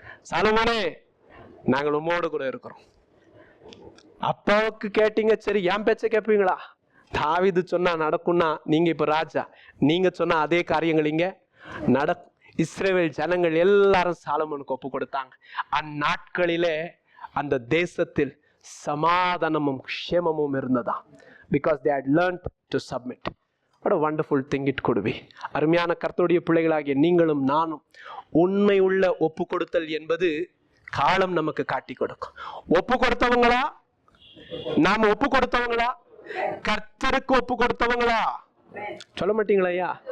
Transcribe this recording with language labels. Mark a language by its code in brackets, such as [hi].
[ta] சாலமோனே, நாங்கள் உம்மோடு கூட இருக்கிறோம். அப்பாவுக்கு கேட்டீங்க, சரி என் பேச்ச கேட்பீங்களா? தாவீது சொன்னா நடக்கும்னா நீங்க இப்ப ராஜா, நீங்க சொன்ன அதே காரியங்கள் இங்க நடக்கும். இஸ்ரவேல் ஜனங்கள் எல்லாரும் சாலமோனுக்கு ஒப்பு கொடுத்தாங்க. அந்நாட்களிலே அந்த தேசத்தில் சமாதானமும் க்ஷேமமும் இருந்ததா. [en] Because they had learned to submit. What a wonderful thing it could be. [ta] அருமையான கர்த்தருடைய பிள்ளைகளாகிய நீங்களும் நானும் உண்மை உள்ள ஒப்பு கொடுத்தல் என்பது காலம் நமக்கு காட்டி கொடுக்கும். ஒப்பு கொடுத்தவங்களா? நாம ஒப்பு கொடுத்தவங்களா? கர்த்தருக்கு ஒப்பு கொடுத்தவங்களா? சொல்ல மாட்டீங்களா ஐயா?